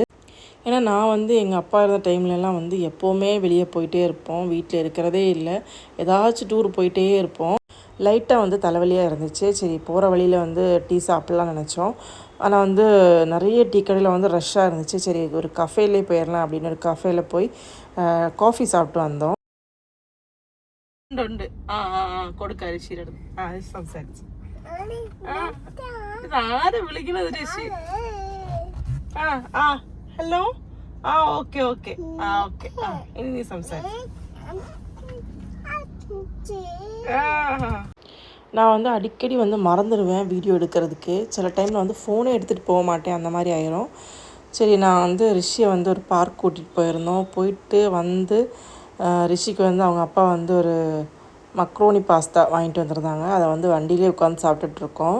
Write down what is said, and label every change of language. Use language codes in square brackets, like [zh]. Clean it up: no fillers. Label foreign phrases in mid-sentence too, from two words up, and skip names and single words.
[ta] ஏன்னா நான் வந்து எங்கள் அப்பா இருந்த டைம்லலாம் வந்து எப்போவுமே வெளியே போயிட்டே இருப்போம். வீட்டில் இருக்கிறதே இல்லை. ஏதாச்சும் டூர் போயிட்டே இருப்போம். லைட்டாக வந்து தலைவலியாக இருந்துச்சு. சரி, போகிற வழியில் வந்து டீ சாப்பிட்லாம் நினச்சோம். ஆனால் வந்து நிறைய டீ கடையில் வந்து ரஷ்ஷாக இருந்துச்சு. சரி, ஒரு கஃபேலே போயிடலாம் அப்படின்னு ஒரு கஃபேல போய் காஃபி சாப்பிட்டு வந்தோம். [ml] ഉണ്ട് കൊടുക്കാരി ശീരം സംസാരിച്ചു ഇതാരെ വിളിക്കുന്നത് ഋഷി? ഹലോ. ഓക്കെ ഓക്കെ ഓക്കെ ഇനി നീ സംസാരിച്ചു. [ta] நான் வந்து அடிக்கடி வந்து மறந்துடுவேன் வீடியோ எடுக்கிறதுக்கு. சில டைமில் வந்து ஃபோனே எடுத்துகிட்டு போக மாட்டேன், அந்த மாதிரி ஆயிரும். சரி, நான் வந்து ரிஷியை வந்து ஒரு பார்க் கூட்டிகிட்டு போயிருந்தோம். போயிட்டு வந்து ரிஷிக்கு வந்து அவங்க அப்பா வந்து ஒரு [en] macaroni pasta [ta] வாங்கிட்டு வந்திருந்தாங்க. அதை வந்து வண்டியிலே உட்காந்து சாப்பிட்டுட்ருக்கோம்.